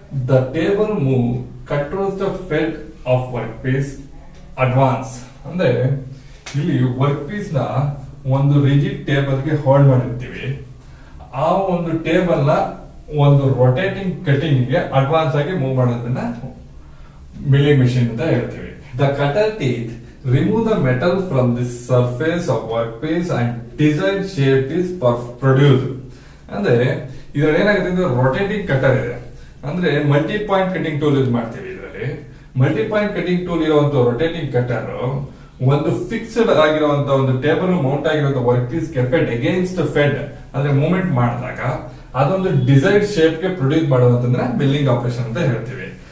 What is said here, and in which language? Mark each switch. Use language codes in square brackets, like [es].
[en] The table move controls the feed of work piece advance. [kn] ಅಂದ್ರೆ ಇಲ್ಲಿ work piece ನ ಒಂದು ರಿಜಿಡ್ ಟೇಬಲ್ ಗೆ ಹೋಲ್ಡ್ ಮಾಡಿರ್ತೀವಿ. ಆ ಒಂದು ಟೇಬಲ್ ನ ಒಂದು ರೊಟೇಟಿಂಗ್ ಕಟಿಂಗ್ ಗೆ ಅಡ್ವಾನ್ಸ್ ಆಗಿ ಮೂವ್ ಮಾಡೋದನ್ನ milling machine ಅಂತ ಹೇಳ್ತೀವಿ. [en] The cutter teeth remove the metal from the surface of workpiece and desired shape is produced. [kn] ಅಂದ್ರೆ ಇದರಲ್ಲಿ ಏನಾಗುತ್ತೆ ಅಂದ್ರೆ ರೊಟೇಟಿಂಗ್ ಕಟರ್ ಇದೆ, ಅಂದ್ರೆ multi point cutting tool use ಮಾಡ್ತೀವಿ. ಇದರಲ್ಲಿ ಮಲ್ಟಿ ಪಾಯಿಂಟ್ ಕಟಿಂಗ್ ಟೂಲ್ ಇರುವಂತ ರೊಟೇಟಿಂಗ್ ಕಟರ್ ಒಂದು ಫಿಕ್ಸ್ಡ್ ಆಗಿರುವಂತ ಒಂದು ಟೇಬಲ್ ಮೌಂಟ್ ಆಗಿರುವಂತ ವರ್ಕ್ ಪೀಸ್ ಗೆ ಫೆಡ್ ಅಗೇನ್ಸ್ಟ್ ಫೆಡ್ ಅಂದ್ರೆ ಮೂವ್ಮೆಂಟ್ ಮಾಡಿದಾಗ ಅದೊಂದು ಡಿಸೈರ್ಡ್ ಶೇಪ್ ಗೆ ಪ್ರೊಡ್ಯೂಸ್ ಮಾಡುವಂತಂದ್ರೆ ಮಿಲ್ಲಿಂಗ್ ಆಪರೇಷನ್ ಅಂತ ಹೇಳ್ತೀವಿ.